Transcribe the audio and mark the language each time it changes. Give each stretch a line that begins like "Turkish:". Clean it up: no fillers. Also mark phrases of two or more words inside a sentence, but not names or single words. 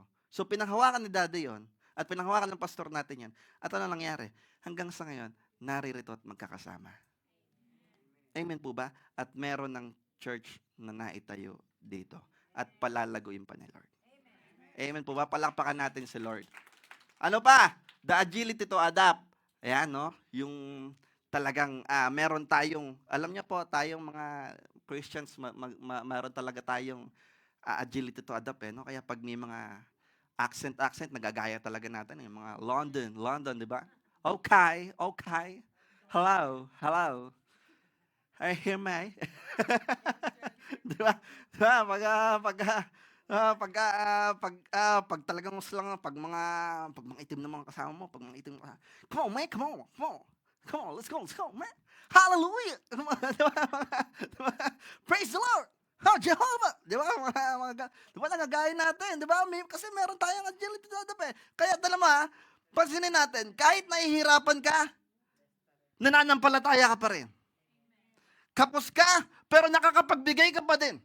Filipino: So pinanghawakan ni daddy yon at pinanghawakan ng pastor natin yan. At ano nangyari? Hanggang sa ngayon, naririto at magkakasama. Amen po ba? At meron ng church na naitayo dito at palalaguin pa ni Lord. Amen po ba? Palakpakan natin si Lord. Ano pa?
English: The agility to adapt.
Filipino: Ayan, no? Yung talagang meron tayong, alam niyo po, tayong mga Christians, meron talaga tayong
English: agility to adapt,
Filipino: no? Kaya pag may mga accent, nagagaya talaga natin, yung mga London, di ba?
English: Okay, okay. Hello. I hear me.
Filipino: Di ba? Di ba? Pag talagang mas lang, pag mga itim na mga kasama mo, pag mga itim na,
English: come on, man, come on, let's go, man.
Filipino: Hallelujah! Di ba? Di ba?
English: Praise the Lord!
Filipino: Oh, Jehovah! Di ba? Di ba nagagaya natin? Di ba? Kasi meron tayong
English: agility to adapt.
Filipino: Kaya alam mo pansinin natin, kahit nahihirapan ka, nananampalataya ka pa rin. Kapos ka, pero nakakapagbigay ka pa din.